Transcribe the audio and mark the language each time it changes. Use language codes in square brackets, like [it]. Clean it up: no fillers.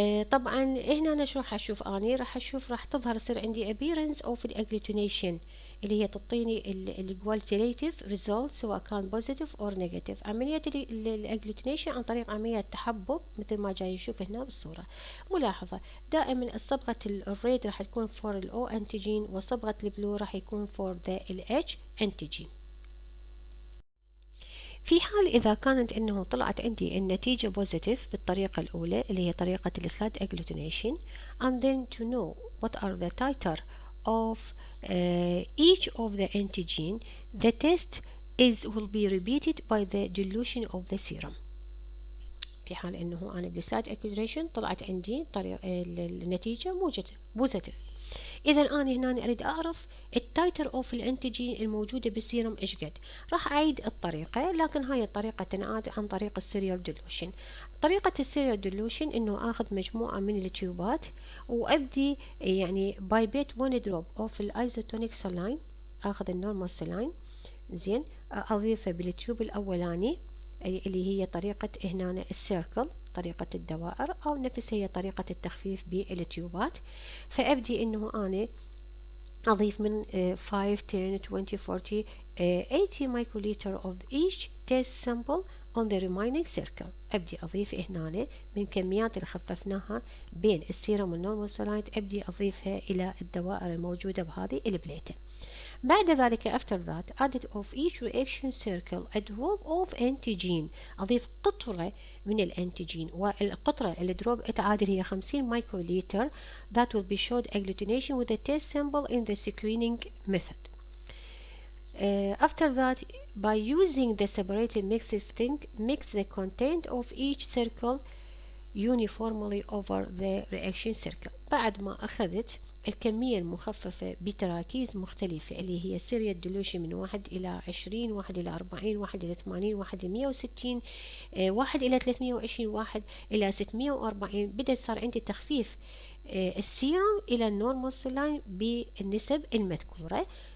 [ar] طبعا هنا أنا شو راح أشوف؟ أنا راح أشوف راح تظهر يصير عندي [en] appearance of [ar] الأجلوتينيشن اللي هي تعطيني الكواليتيف ريزولت سواء كان بوزيتيف اور نيجاتيف. عملية الأجلوتينيشن عن طريق عملية تحبب مثل ما جاي نشوف هنا بالصورة. ملاحظة دائما صبغة الريد راح تكون فور الأو أنتيجين، وصبغة البلو راح يكون فور ذا الاتش أنتيجين. في حال إذا كانت إنه طلعت عندي النتيجة بوزيتيف بالطريقة الأولى اللي هي طريقة السلايد أجلوتينيشن [en] and then to know what are the titer of each of the antigen, the test will be repeated by the dilution of the serum. [ar] في حال إنه أنا بالسلايد أجلوتينيشن طلعت عندي النتيجة بوزيتيف، إذا أنا هنا أريد أعرف التايتر اوف الانتيجين الموجودة بالسيرم ايش قد. راح اعيد الطريقة، لكن هاي الطريقة تنعاد عن طريق السيريال ديلوشن. طريقة السيريال ديلوشن انه اخذ مجموعة من التيوبات وابدي يعني بايبيت 1 دروب اوف الايزوتونيك سلاين، اخذ النورمال سلاين زين، اضيفه بالتيوب الاولاني اللي هي طريقة هنا السيركل، طريقة الدوائر، او نفس هي طريقة التخفيف بالتيوبات. فابدي انه انا أضيف من 5 10 20 40 80 [en] microliter of each test sample on the remaining circle. [ar] أبدي أضيف هنا من كميات اللي خففناها بين السيرم والنورمال سلايد، أبدي أضيفها إلى الدوائر الموجودة بهذه البليتة. بعد ذلك [en] after that added of each reaction circle a drop of antigen، [ar] أضيف قطرة من الأنتيجين، والقطرة الدروب تعادل هي 50 مايكروليتر. [en] that will be showed agglutination with the test sample in the screening method. After that, by using the separated mixing, mix the content of each circle uniformly over the reaction circle. [ar] بعد ما أخذت الكمية المخففة بتراكيز مختلفة اللي هي سيريال ديلوشن من 1 إلى 20 1 إلى 40 1 إلى 80 1 إلى 160 1 إلى 320 1 إلى 640، بدأت صار عندي تخفيف السيرم إلى النورمال سلاين بالنسب المذكورة.